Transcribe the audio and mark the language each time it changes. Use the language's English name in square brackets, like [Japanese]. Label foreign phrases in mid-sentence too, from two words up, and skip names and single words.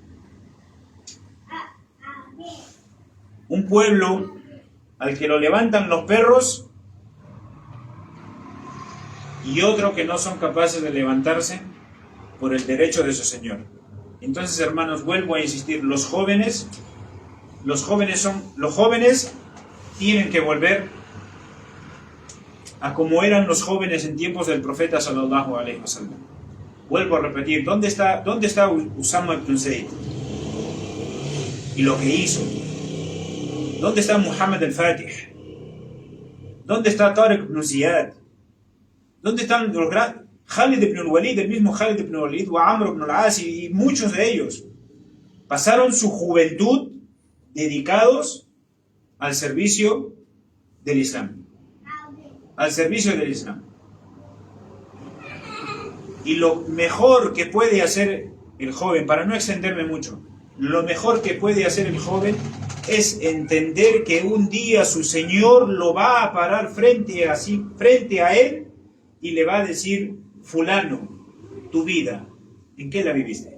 [Spanish] Un pueblo al que lo levantan los perros y otro que no son capaces de levantarse por el derecho de su Señor. Entonces, hermanos, vuelvo a insistir, los jóvenes tienen que volver a como eran los jóvenes en tiempos del profeta [Arabic] صلى الله عليه وسلم. [Spanish] Vuelvo a repetir, ¿dónde está Usama ibn Zayd? Y lo que hizo. ¿Dónde está Muhammad al-Fatih? ¿Dónde está Tariq ibn Ziyad? ¿Dónde están los grandes? Khalid ibn al-Walid, el mismo Khalid ibn al-Walid, o Amr ibn al-As, y muchos de ellos pasaron su juventud dedicados al servicio del Islam. Al servicio del Islam. Y lo mejor que puede hacer el joven, para no extenderme mucho, lo mejor que puede hacer el joven es entender que un día su Señor lo va a parar frente a él y le va a decir: fulano, tu vida, ¿en qué la viviste?